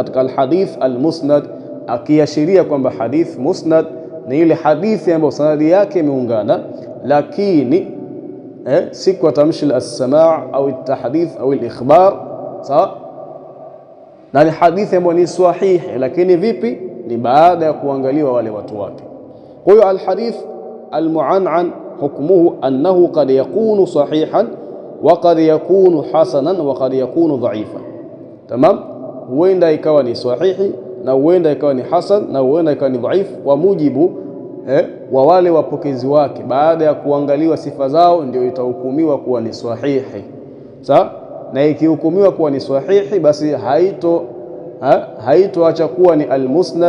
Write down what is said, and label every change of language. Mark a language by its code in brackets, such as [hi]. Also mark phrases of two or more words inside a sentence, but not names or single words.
[sw] Katika [ar] الحديث المسند, [sw] akiashiria kwamba [ar] حديث مسند [sw] ni ile hadithi ambayo sanadi yake imeungana, lakini si kwa tamshi al-sama' au at-tahdith au al-ikhbar, sawa, na ni hadithi ambayo ni sahihi, lakini vipi? Ni baada ya kuangaliwa wale watu wake. [ar] Kwa hiyo الحديث المعنعن حكمه أنه قد يكون صحيحا وقد يكون حسنا وقد يكون ضعيفا. [sw] Tamam, huenda ikawa ni sahihi na huenda ikawa ni hasan na huenda ikawa ni dhaifu kwa mujibu wa wale wapokezi wake. Baada ya kuangaliwa sifa zao ndio itahukumiwa kuwa ni sahihi. Sawa? Na ikihukumiwa kuwa ni sahihi, basi haitoacha kuwa ni almusnad.